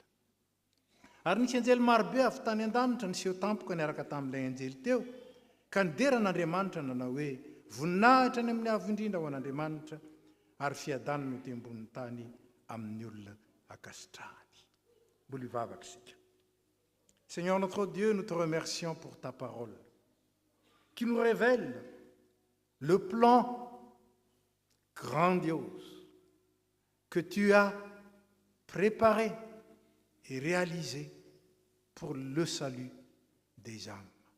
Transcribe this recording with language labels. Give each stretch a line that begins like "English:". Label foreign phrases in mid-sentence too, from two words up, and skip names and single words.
Malagasy: Ary nisy anjely marobe avy tany an-danitra niseho tampoka niaraka tamin'ilay anjely teo, ka nideran'Andriamanitra nanao hoe voninahitra ny amin'ny avo indrindra ho an'Andriamanitra, ary fiadanany ho tembonin'ny tany amin'ny olona akasitrahany. Mbola hivavaka isika.
French: Seigneur notre Dieu, nous te remercions pour ta parole, qui nous révèle le plan grandiose que tu as préparé et réalisé pour le salut des âmes.